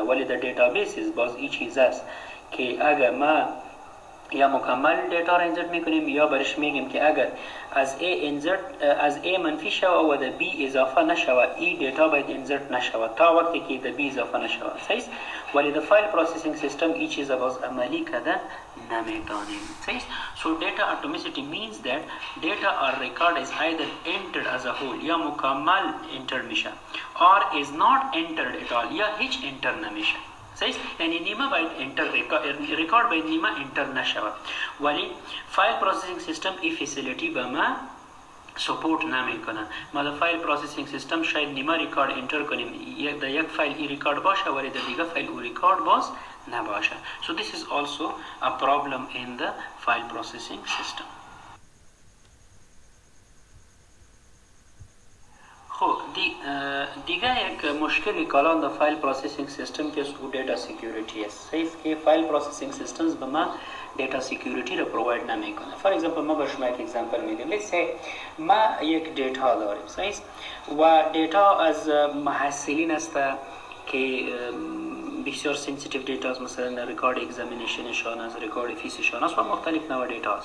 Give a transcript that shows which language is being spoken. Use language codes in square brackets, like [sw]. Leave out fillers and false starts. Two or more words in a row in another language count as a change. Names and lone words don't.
[fa] ولی در دیتابیسز باز این چیز است که اگر ما یا مکمل دیتا را انزرت میکنیم یا برش میگیم که اگر از A منفی شود و در B اضافه نشود این دیتا باید انزرت نشود تا وقتی که در B اضافه نشود صحیح. ولی در [en] file processing system [fa] این چیز باز عملی کردن نمیتونیم صحیح. [en] So data atomicity means that data or record is either entered as a whole [fa] یا مکمل انتر میشه [en] or is not entered at all [fa] یا هیچ انتر نمیشه صحیح. یعنی نیمه باید انتر ریکارد باید نیمه انتر نشود. ولی [en] file processing system [fa] این فسیلیتی به ما سپورت نمیکنه. ما در [en] file processing system [fa] شاید نیمه ریکارد انتر کنیم در یک فایل این ریکارد باشه ولی در دیگه فایل او ریکارد باز نباشه. [en] So this is also a problem in the file processing system. [fa] خب دیگه یک مشکلی کالان در [en] file processing system [fa] که اسمه [en] data security [fa] است صحیح که [en] file processing systems [fa] به ما [en] data security [fa] را پروواید نمیکنه. [en] for example [fa] ما به شما یک اگزامپل میدیم [en] let's see [fa] ما یک دیتا داریم صحیح و دیتا از محصلین است که بسیار [en] sensitive data [fa] است، مثلا ریکارد اگزامینیشنشان است، ریکارد فیسشان است و مختلف نوع دیتا است.